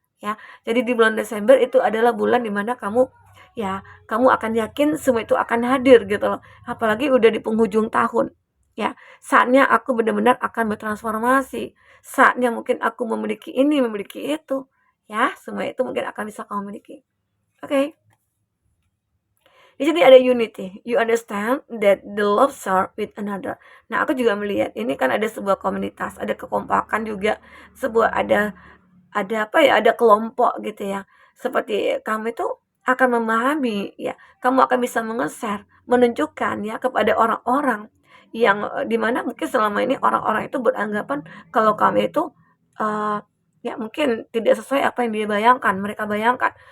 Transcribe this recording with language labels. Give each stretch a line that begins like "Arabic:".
Indonesian: Ya, jadi di bulan Desember itu adalah bulan dimana kamu ya kamu akan yakin semua itu akan hadir gitu loh. Apalagi udah di penghujung tahun. Ya, saatnya aku benar-benar akan bertransformasi. Saatnya mungkin aku memiliki ini, memiliki itu. Ya, semua itu mungkin akan bisa kamu miliki. Oke. Okay. Di sini ada unity.
English: You understand that the love serve with another.
Indonesian: Nah, aku juga melihat ini kan ada sebuah komunitas, ada kekompakan juga, sebuah ada apa ya, ada kelompok gitu ya. Seperti kamu itu akan memahami ya, kamu akan bisa mengeser, menunjukkan ya kepada orang-orang yang dimana mungkin selama ini orang-orang itu beranggapan kalau kamu itu uh, ya mungkin tidak sesuai apa yang dia bayangkan, mereka bayangkan.